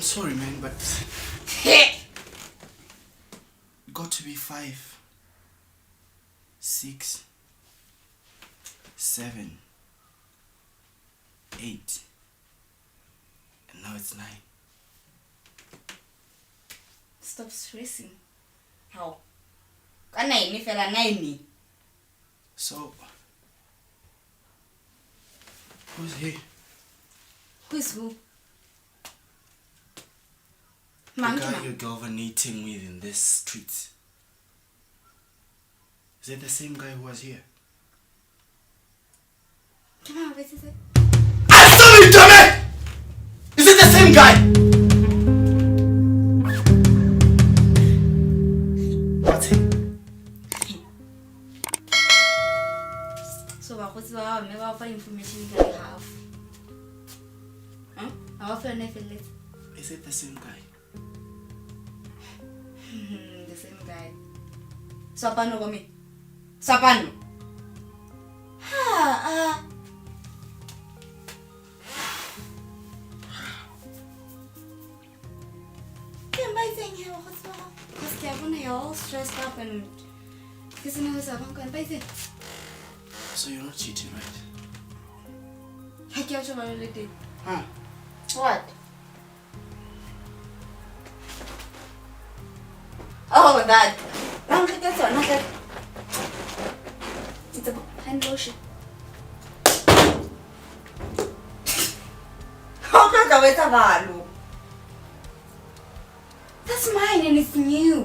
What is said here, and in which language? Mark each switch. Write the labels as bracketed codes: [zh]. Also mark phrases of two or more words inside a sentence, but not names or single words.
[en] sorry, man, but it got to be 5, 6, 7, 8, and now it's 9. Stop stressing. How? [tn] Ka 9 fela 9. [en] So, who's here? Who's who? The Monkey guy man. you're galvanating with in this street. Is it the same guy who was here? Come on, wait a sec. Answer me, damn it! Is it the same guy? What's he? [tn] So bakgotsi ba gago mme ba fa information ka half. Ga ba fa yone e feleletse. [en] Is it the same guy? The same guy. [tn] Swapano go me. Swapano. Ke ba itseng he bakgotsi ba gago? Because ke a bona [en] you're all stressed up [tn] and ke sena go sa bang kana ba itseng. [en] So you're not cheating, right? [tn] Ha ke a tshwana le teng. [en] Huh? What? Oh, that. That's one. It's a hand lotion. How can I wait a That's mine and it's new.